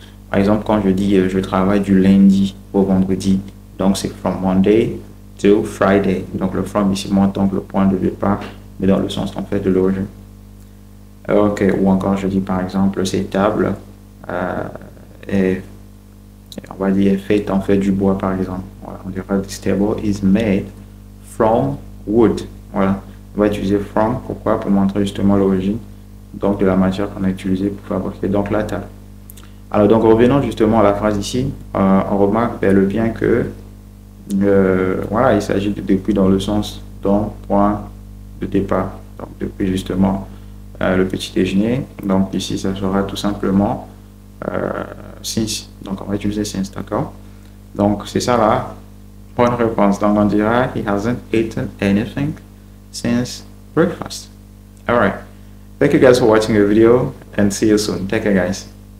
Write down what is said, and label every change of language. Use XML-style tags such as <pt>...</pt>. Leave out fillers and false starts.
<fr>Par exemple, quand je dis je travaille du lundi au vendredi, donc c'est from Monday to Friday. Donc le from ici montre donc le point de départ, mais dans le sens en fait de l'origine. Ok, ou encore je dis par exemple cette table est, on va dire, faite en fait du bois par exemple. Voilà, on dira this table is made from wood. Voilà. On va utiliser from, pourquoi? Pour montrer justement l'origine donc de la matière qu'on a utilisée pour fabriquer donc la table. Alors donc revenons justement à la phrase ici, on remarque bel et bien que voilà, il s'agit de depuis dans le sens d'un point de départ, donc depuis justement le petit déjeuner. Donc ici ça sera tout simplement since, donc on va utiliser since, d'accord. Donc c'est ça là, bonne réponse.</fr> <en>Donc on dira he hasn't eaten anything since breakfast. All right. Thank you guys for watching the video and see you soon. Take care, guys.</en>